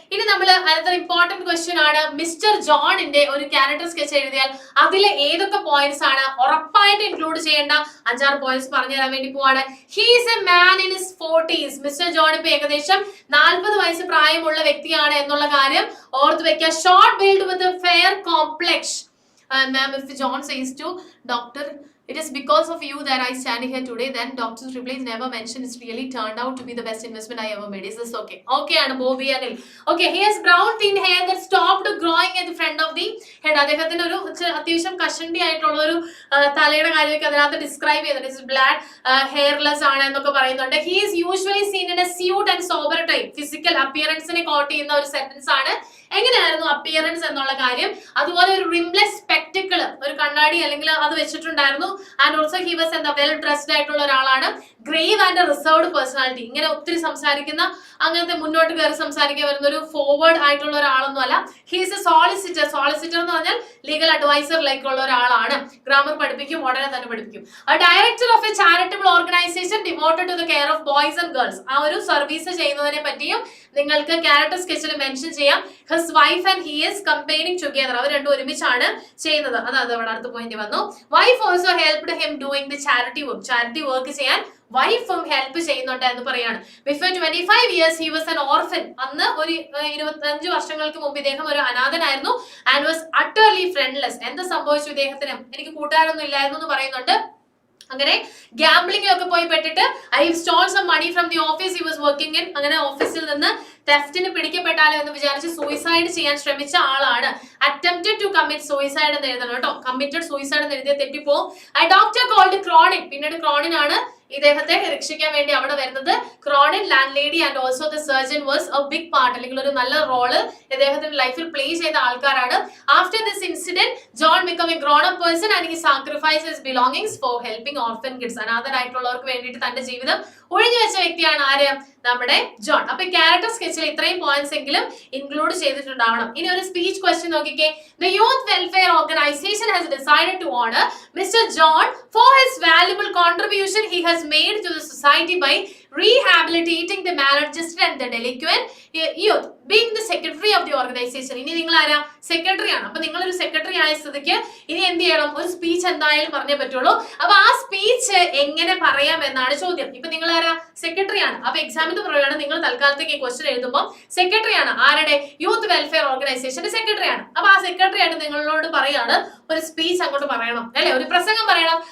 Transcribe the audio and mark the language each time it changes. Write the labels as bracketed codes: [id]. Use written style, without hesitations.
[ml] ഇനി നമ്മൾ അടുത്ത ഇമ്പോർട്ടന്റ് ക്വസ്റ്റ്യൻ ആണ്, മിസ്റ്റർ ജോണിന്റെ ഒരു ക്യാരക്ടർ സ്കെച്ച് എഴുതിയാൽ അതിലെ ഏതൊക്കെ പോയിന്റ്സ് ആണ് ഉറപ്പായിട്ട് ഇൻക്ലൂഡ് ചെയ്യേണ്ട 5-6 പോയിന്റ്സ് പറഞ്ഞു തരാൻ വേണ്ടി പോവാണ്. [en] He is a man in his 40s. [ml] Mister John ഇപ്പൊ ഏകദേശം 40 വയസ്സ് പ്രായമുള്ള വ്യക്തിയാണ് എന്നുള്ള കാര്യം ഓർത്ത് വെക്കുക. [en] Short build with fair complex. Ma'am, if John says to doctor, it is because of you that I stand here today, then doctor's reply is never mentioned. It's really turned out to be the best investment I ever made. Is this okay? Okay, and Bobby Anil. Okay, he has brown thin hair that stopped growing at the front of the head. [ml] അദ്ദേഹത്തിന് ഒരു അത്യാവശ്യം കഷണ്ടി ആയിട്ടുള്ള ഒരു തലയുടെ കാര്യമൊക്കെ അതിനകത്ത് describe ചെയ്തിട്ടുണ്ട്. [en] it's black hairless [ml] ആണ് എന്നൊക്കെ പറയുന്നുണ്ട്. [en] He is usually seen in a suit and sober type. [ml] Physical അപ്പിയറൻസിനെ coat ചെയ്യുന്ന ഒരു സെന്റൻസ് ആണ്. എങ്ങനെയായിരുന്നു അപ്പിയറൻസ് എന്നുള്ള കാര്യം. അതുപോലെ ഒരു റിംലെസ് സ്പെക്ടിക്കിൾ, ഒരു കണ്ണാടി അല്ലെങ്കിൽ അത് വെച്ചിട്ടുണ്ടായിരുന്നു. [en] and also he was [ml] എന്താ [en] well dressed [ml] ആയിട്ടുള്ള ഒരാളാണ്. [en] Grave and reserved personality. [ml] ഇങ്ങനെ ഒത്തിരി സംസാരിക്കുന്ന, അങ്ങനത്തെ മുന്നോട്ട് കയറി സംസാരിക്കാൻ വരുന്ന ഒരു ഫോർവേഡ് ആയിട്ടുള്ള ഒരാളൊന്നും അല്ല. [en] He's a solicitor. [ml] സോളിസിറ്റർ എന്ന് പറഞ്ഞാൽ ലീഗൽ അഡ്വൈസർ ലൈക്ക് ഉള്ള ഒരാളാണ്. ഗ്രാമർ പഠിപ്പിക്കും, ഉടനെ തന്നെ പഠിപ്പിക്കും. [en] Director of a charitable organisation devoted to the care of boys and girls. [ml] ആ ഒരു സർവീസ് ചെയ്യുന്നതിനെ പറ്റിയും നിങ്ങൾക്ക് ക്യാരക്ടർ സ്കെച്ചിൽ മെൻഷൻ ചെയ്യാം. [en] His wife and he is combining together. [ml] അവർ രണ്ടും ഒരുമിച്ചാണ് ചെയ്യുന്നത്. അതായത് അവിടെ അടുത്ത പോയിന്റ് വന്നു. [en] Wife also helped him doing the charity work. [ml] Charity work ചെയ്യാൻ വൈഫും ഹെൽപ്പ് ചെയ്യുന്നുണ്ട് എന്ന് പറയാണ്. [en] Before 25 years he was an orphan. [ml] അന്ന് ഒരു 25 വർഷങ്ങൾക്ക് മുമ്പ് ഇദ്ദേഹം ഒരു അനാഥനായിരുന്നു. [en] And was utterly friendless. [ml] എന്ത് സംഭവിച്ചു ഇദ്ദേഹത്തിന്? എനിക്ക് കൂട്ടുകാരൊന്നും ഇല്ലായിരുന്നു എന്ന് പറയുന്നുണ്ട്. അങ്ങനെ ഗാംബ്ലിംഗിലൊക്കെ പോയി പെട്ടിട്ട് [en] I stole some money from the office he was working in. [ml] അങ്ങനെ ഓഫീസിൽ നിന്ന് തെഫ്റ്റിന് പിടിക്കപ്പെട്ടാലോ എന്ന് വിചാരിച്ച് സൂയിസൈഡ് ചെയ്യാൻ ശ്രമിച്ച ആളാണ്. അറ്റംപ്റ്റഡ് ടു കമ്മിറ്റ് സൂയിസൈഡ് എന്ന് എഴുതണം കേട്ടോ. കമ്മിറ്റഡ് സൂയിസൈഡ് എന്ന് എഴുതിയ തെറ്റിപ്പോവും. [en] Doctor called Cronin. [ml] പിന്നീട് ക്രോണിൻ ആണ് ഇദ്ദേഹത്തെ രക്ഷിക്കാൻ വേണ്ടി അവിടെ വരുന്നത്. [en] Cronin, landlady and also the surgeon was a big part, [ml] അല്ലെങ്കിൽ ഒരു നല്ല റോള് ഇദ്ദേഹത്തിന്റെ ലൈഫിൽ പ്ലേ ചെയ്ത ആൾക്കാരാണ്. [en] After this incident John become a grown up person and he sacrifice his belongings for helping orphan kids. [ml] അനാഥരായിട്ടുള്ളവർക്ക് വേണ്ടിയിട്ട് തന്റെ ജീവിതം ഒഴിഞ്ഞു വെച്ച വ്യക്തിയാണ് ആര്? നമ്മുടെ ജോൺ. അപ്പൊ ക്യാരക്ടർ സ്കെച്ചിൽ ഇത്രയും പോയിന്റ്സ് എങ്കിലും ഇൻക്ലൂഡ് ചെയ്തിട്ടുണ്ടാവണം. ഇനി ഒരു സ്പീച്ച് ക്വസ്റ്റ്യൻ നോക്കിക്കേ. [en] The Youth Welfare Organization has decided to honor Mr. John for his valuable contribution he has made to the society by rehabilitating the maladjusted and the delinquent youth, being the secretary of the organization. [ml] ഇനി നിങ്ങൾ ആരാ? Secretary ആണ്. അപ്പൊ നിങ്ങളൊരു secretary ആയ സ്ഥിതിക്ക് ഇനി എന്ത് ചെയ്യണം? ഒരു സ്പീച്ച് എന്തായാലും പറഞ്ഞേ പറ്റുള്ളൂ. അപ്പൊ ആ സ്പീച്ച് എങ്ങനെ പറയാം എന്നാണ് ചോദ്യം. ഇപ്പൊ നിങ്ങൾ ആരാ? സെക്രട്ടറി ആണ്. അപ്പൊ എക്സാമിന്റെ പറയുകയാണ്, നിങ്ങൾ തൽക്കാലത്തേക്ക് ഈ ക്വസ്റ്റ്യൻ എഴുതുമ്പോൾ സെക്രട്ടറി ആണ്. ആരുടെ? യൂത്ത് വെൽഫെയർ ഓർഗനൈസേഷന്റെ സെക്രട്ടറി ആണ്. അപ്പൊ ആ സെക്രട്ടറി ആയിട്ട് നിങ്ങളോട് പറയാണ് ഒരു സ്പീച്ച് അങ്ങോട്ട് പറയണം അല്ലെ, ഒരു പ്രസംഗം പറയണം.